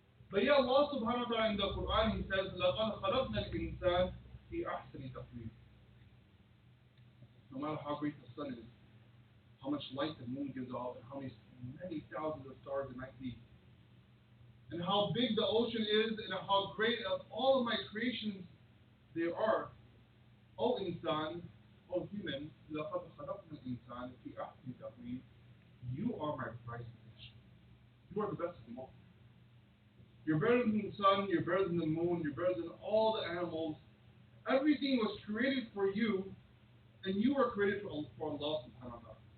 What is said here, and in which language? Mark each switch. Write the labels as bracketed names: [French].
[English] But yeah, Allah subhanahu wa ta'ala in the Quran, He says, [Arabic] لَقَدْ خَلَقْنَا الْإِنسَانَ فِي أَحْسَنِ تَقْوِيمٍ. [English] No matter how great the sun is, how much light the moon gives off, and how many thousands of stars it might be, and how big the ocean is, and how great of all of my creations there are. [Arabic] O insan, [English] O human, [Arabic] لَقَدْ خَلَقْنَا الْإِنسَانَ فِي أَحْسَنِ تَقْوِيمٍ. [English] You are my prized possession. You are the best of them all. You're better than the sun, you're better than the moon, you're better than all the animals. Everything was created for you, and you were created for Allah subhanahu wa ta'ala.